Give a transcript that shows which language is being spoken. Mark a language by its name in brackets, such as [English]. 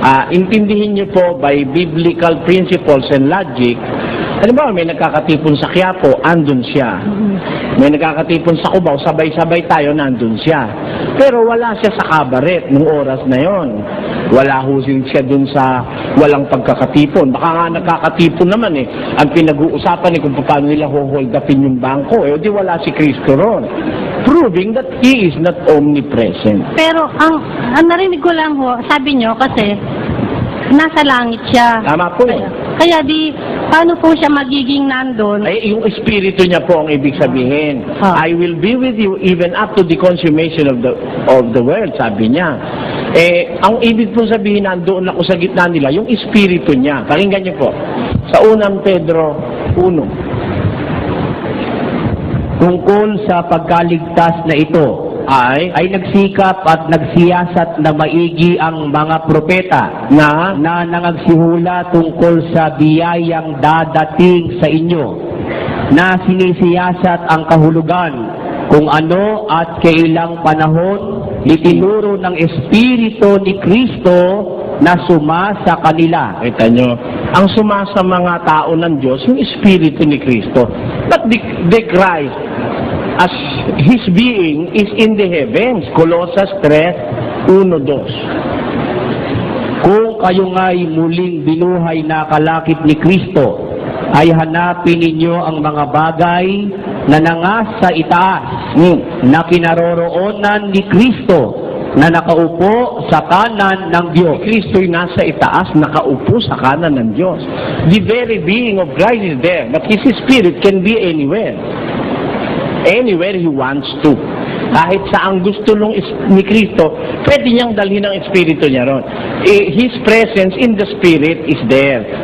[Filipino] Intindihin niyo po [English] by biblical principles and logic. [Filipino] Halimbawa, may nagkakatipon sa Quiapo, andun siya. May nagkakatipon sa Cubao, sabay-sabay tayo, nandun siya. Pero wala siya sa kabaret nung oras na yon. Wala husin siya dun sa walang pagkakatipon. Baka nga nagkakatipon naman eh. Ang pinag-uusapan kung paano nila hold upin yung bangko. Di wala si Kristo ron. [English] Proving that He is not omnipresent. [Filipino] Pero ang narinig ko lang ho, sabi niyo kasi nasa langit siya. Tama po. Kaya paano po siya magiging nandun? Yung espiritu niya po ang ibig sabihin. [English] I will be with you even up to the consummation of the world, [Filipino] sabi niya. Ang ibig po sabihin, nandoon ako sa gitna nila, yung espiritu niya. Pakinggan niyo po. Sa 1 Pedro 1. Tungkol sa pagkaligtas na ito, ay nagsikap at nagsiyasat na maigi ang mga propeta na nangagsihula tungkol sa biyayang dadating sa inyo, na sinisiyasat ang kahulugan kung ano at kailang panahon itinuro ng Espiritu ni Kristo na sumasa kanila. Kita nyo, ang sumasa mga tao ng Diyos, yung Espiritu ni Kristo. [English] But the Christ, as His being, is in the heavens. Colossus 3:1-2. [Filipino] Kung kayo nga'y muling binuhay na kalakip ni Kristo, ay hanapin ninyo ang mga bagay na nangasa itaas, na kinaroroonan ni Kristo, na nakaupo sa kanan ng Diyos. Kristo'y nasa itaas, nakaupo sa kanan ng Diyos. [English] The very being of Christ is there, but His Spirit can be anywhere. Anywhere He wants to. [Filipino] Kahit saan gusto ni Kristo, pwede niyang dalhin ang Espiritu niya ron. [English] His presence in the Spirit is there.